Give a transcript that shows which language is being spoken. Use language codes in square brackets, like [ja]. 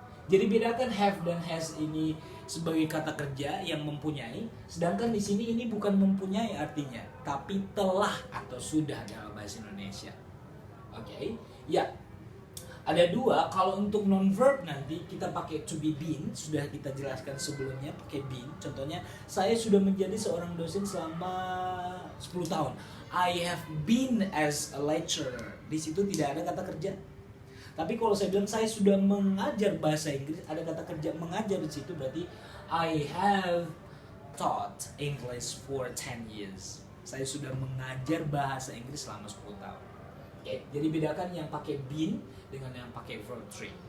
[id] Jadi bedakan have dan has ini sebagai kata kerja yang mempunyai, sedangkan di sini ini bukan mempunyai artinya, tapi telah atau sudah dalam bahasa Indonesia. Oke, ya. Ada dua. Kalau untuk non-verb nanti kita pakai to be been, sudah kita jelaskan sebelumnya pakai been. Contohnya, saya sudah menjadi seorang dosen selama 10 tahun. [en] I have been as a lecturer. [id] Di situ tidak ada kata kerja. Tapi kalau saya bilang saya sudah mengajar bahasa Inggris, ada kata kerja mengajar di situ, berarti [en] I have taught English for 10 years. [id] Saya sudah mengajar bahasa Inggris selama 10 tahun. Oke, jadi bedakan yang pakai been dengan yang pakai verb 3.